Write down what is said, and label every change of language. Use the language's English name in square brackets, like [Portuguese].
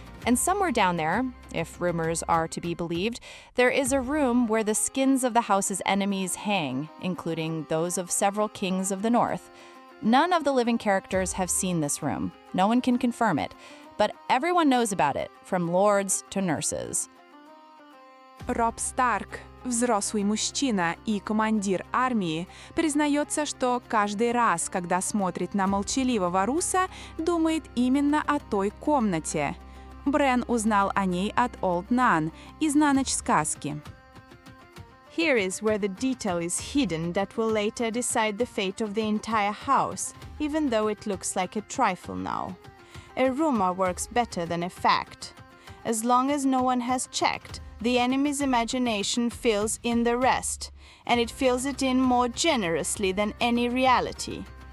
[English] And somewhere down there, if rumors are to be believed, there is a room where the skins of the house's enemies hang, including those of several kings of the north. None of the living characters have seen this room. No one can confirm it, but everyone knows about it, from lords to nurses. [Russian] Роб Старк, взрослый мужчина и командир армии, признается, что каждый раз, когда смотрит на молчаливого руса, думает именно о той комнате. Брен узнал о ней от Олд Нан из «На ночь сказки». [English] Here is where the detail is hidden that will later decide the fate of the entire house, even though it looks like a trifle now. A rumor works better than a fact. As long as no one has checked, the enemy's imagination fills in the rest, and it fills it in more generously than any reality.